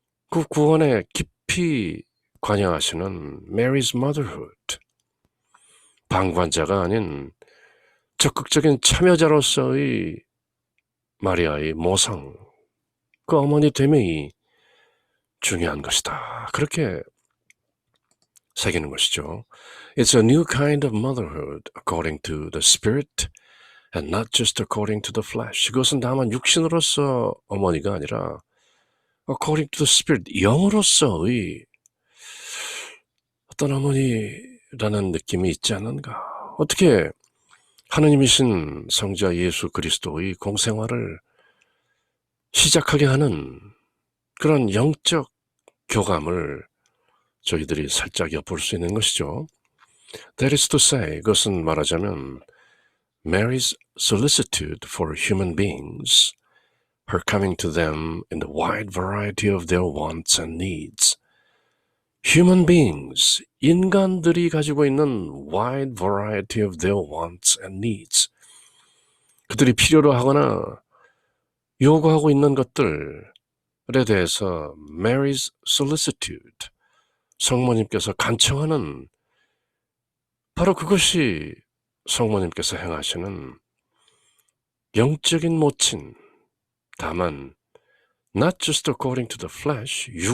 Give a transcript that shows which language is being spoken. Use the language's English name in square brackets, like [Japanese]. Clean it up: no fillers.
[Korean] 그 구원에 깊이 관여하시는 [English] Mary's motherhood, [Korean] 방관자가 아닌 적극적인 참여자로서의 마리아의 모성, 그 어머니 됨이 중요한 것이다. 그렇게 새기는 것이죠. [English] It's a new kind of motherhood according to the spirit and not just according to the flesh. [Korean] 그것은 다만 육신으로서 어머니가 아니라 [English] according to the spirit, [Korean] 영으로서의 어떤 어머니라는 느낌이 있지 않는가. 어떻게 하느님이신 성자 예수 그리스도의 공생활을 시작하게 하는 그런 영적 교감을 저희들이 살짝 엿볼 수 있는 것이죠. [English] That is to say, [Korean] 그것은 말하자면 [English] Mary's solicitude for human beings, her coming to them in the wide variety of their wants and needs. Human beings, [Korean] 인간들이 가지고 있는 [English] wide variety of their wants and needs. [Korean] 그들이 필요로 하거나 요구하고 있는 것들에 대해서 [English] Mary's solicitude, [Korean] 성모님께서 간청하는 바로 그것이 성모님께서 행하시는 영적인 모친, 다만 [English] not just according to the flesh,